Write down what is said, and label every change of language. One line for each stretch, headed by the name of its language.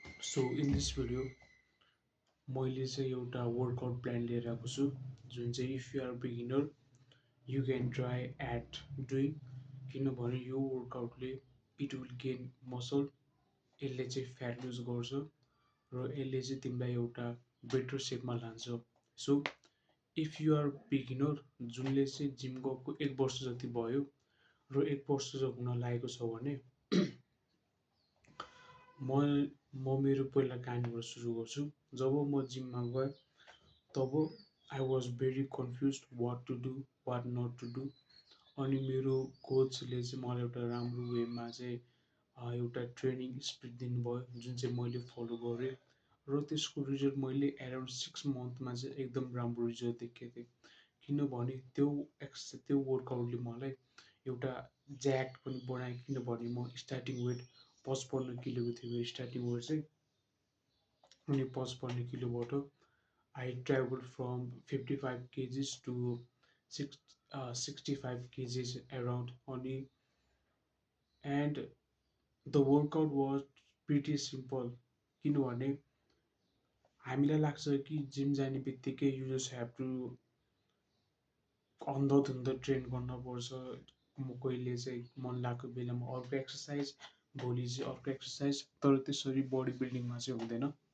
Nepali: So in this video मैले चाहिँ एउटा वर्कआउट प्लान लिएर आएको छु जुन चाहिँ if you are beginner you can try at doing किनभने यो वर्कआउटले इट विल गेन मसल यसले चाहिँ फ्याट लुज गर्छ र यसले चाहिँ तिमीलाई एउटा बेटर सेपमा लान्छ। So if you are beginner जुनले चाहिँ जिम गएको 1 वर्ष जति भयो र 1 वर्ष जति हुन लागेको छ भने म मेरो पहिला कहानीबाट सुरु गर्छु।
English: जब म जिममा गएँ तब I was very confuse what to do what not to do.
Nepali: अनि मेरो कोचले चाहिँ मलाई एउटा राम्रो वेमा चाहिँ एउटा ट्रेनिङ स्पिड दिनुभयो जुन चाहिँ मैले फलो गरेँ र त्यसको रिजल्ट मैले एराउन्ड 6 मन्थमा चाहिँ एकदम राम्रो रिजल्ट देखेको थिएँ। किनभने त्यो वर्कआउटले मलाई एउटा ज्याक्ट पनि बनायो किनभने म स्टार्टिङ वेट 55 किलोको थियो मेरो स्टार्टिङ वेट चाहिँ।
English: अनि 55 किलोबाट I travel from 55 KGs to 65 KGs around.
Nepali: अनि and the workout was pretty simple किनभने हामीलाई लाग्छ कि जिम जाने बित्तिकै you just have to अन्धधुन्ध train गर्नुपर्छ। कहिले चाहिँ मन लागेको बेलामा अर्को एक्सर्साइज भोलि चाहिँ अर्को एक्सर्साइज, तर त्यसरी बडी बिल्डिङमा चाहिँ हुँदैन।